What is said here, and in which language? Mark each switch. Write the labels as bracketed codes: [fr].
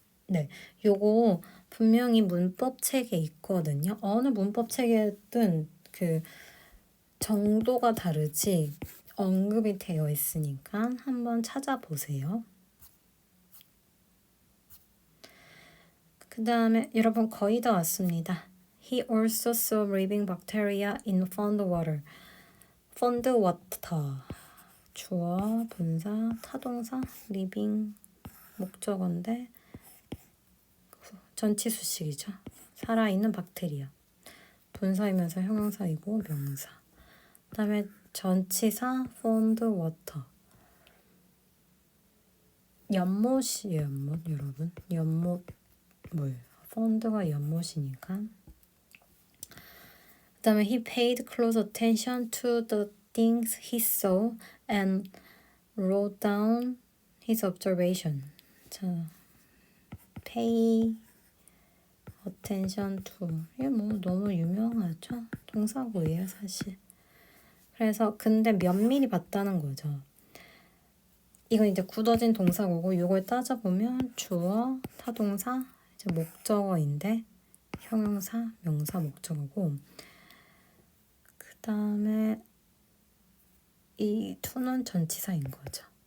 [ko] 네, 요거 분명히 문법 책에 있거든요. 어느 문법 책에든 그 정도가 다르지 언급이 되어 있으니까 한번 찾아보세요. 그 다음에 여러분 거의 다 왔습니다. [en] He also saw living bacteria in pond water. pond water. [ko] 주어, 분사, 타동사, living 목적어인데 전치수식이죠. 살아있는 박테리아. 분사이면서 형용사이고 명사. 그 다음에 전치사 pond water. 연못이에요. 연못 여러분. 연못 뭐예요? 펀드가 연못이니까. 그 다음에 [en] he paid close attention to the things he saw and wrote down his observation. [ko] 자, pay attention to 이게 뭐 너무 유명하죠? 동사구예요 사실. 그래서 근데 면밀히 봤다는 거죠. 이건 이제 굳어진 동사구고 이걸 따져보면 주어, 타동사, 이제 목적어인데 형용사, 명사, 목적어고 그 다음에 이 to는 전치사인 거죠.